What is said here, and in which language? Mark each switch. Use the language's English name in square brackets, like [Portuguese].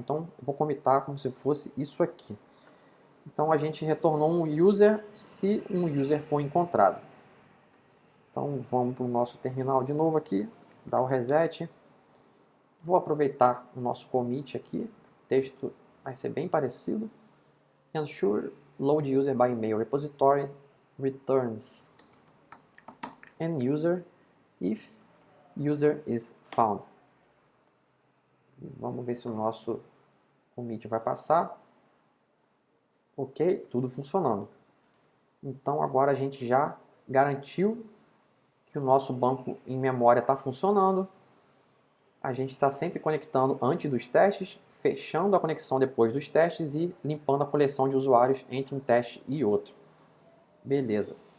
[Portuguese] Então eu vou comitar como se fosse isso aqui. Então a gente retornou um user se um user for encontrado. Então vamos para o nosso terminal de novo aqui, dar o reset. Vou aproveitar o nosso commit aqui. O texto vai ser bem parecido. Ensure [English] load user by email repository returns and user if user is found. [Portuguese] Vamos ver se o nosso commit vai passar. Ok, tudo funcionando. Então agora a gente já garantiu que o nosso banco em memória está funcionando. A gente está sempre conectando antes dos testes, fechando a conexão depois dos testes e limpando a coleção de usuários entre um teste e outro. Beleza.